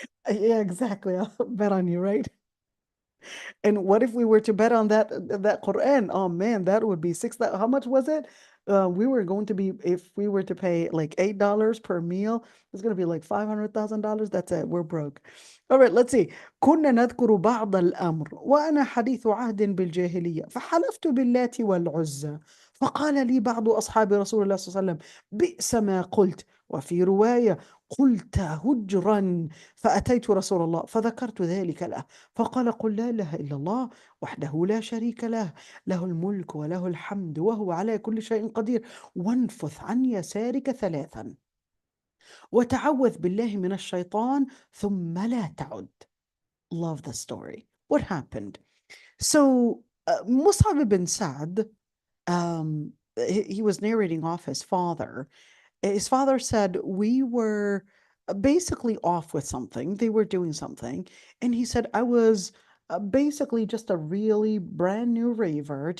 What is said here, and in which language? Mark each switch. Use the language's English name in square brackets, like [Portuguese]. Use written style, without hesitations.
[English] Yeah, exactly. I'll bet on you, right? And what if we were to bet on that Quran? Oh man, that would be how much was it? We were going to be, if we were to pay like $8 per meal, it's going to be like $500,000. That's it. We're broke. All right, let's see. [Arabic] كنا نذكر بعض الأمر وأنا حديث عهد بالجاهلية فحلفت باللات والعزى فقال لي بعض أصحاب رسول الله صلى الله عليه وسلم بئس ما قلت. وفي رواية قلت هجرا فأتيت رسول الله فذكرت ذلك له فقال قل لا إله إلا الله وحده لا شريك له له الملك وله الحمد وهو على كل شيء قدير وانفث عن يسارك 3 وتعوذ بالله من الشيطان ثم لا تعد. [English] Love the story. What happened? So Mus'ab ibn Sa'd, he was narrating off his father. His father said, we were basically off with something. They were doing something. And he said, I was basically just a really brand new revert.